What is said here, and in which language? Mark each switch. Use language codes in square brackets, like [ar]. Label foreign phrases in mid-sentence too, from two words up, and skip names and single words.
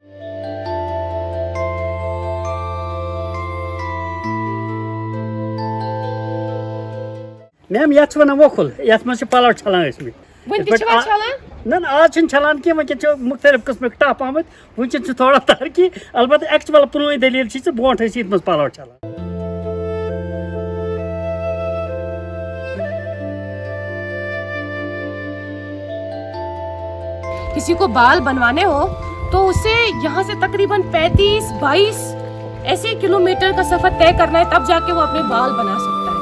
[ks] میم یتھ چھِ ونان وۄکھُل، یتھ منٛز چھِ پلو چھلان ٲسمٕتۍ. نہ نہ آز چھِنہٕ چھلان کینٛہہ، وٕنکٮ۪ن چھِ مختلف قٕسمٕکۍ ٹپ آمٕتۍ، وٕنکٮ۪ن چھِ تھوڑا ترقی. البتہ ایکچُول پرٛٲنۍ دٔلیٖل چھِ ژٕ برونٛٹھ ٲسۍ یتھ منٛز پلو چھلان. [ur] کسی کو بال بنوانے ہو تو اسے یہاں سے تقریباً 35-22 ایسے کلومیٹر کا سفر طے کرنا ہے، تب جا کے وہ اپنے بال بنا سکتا ہے.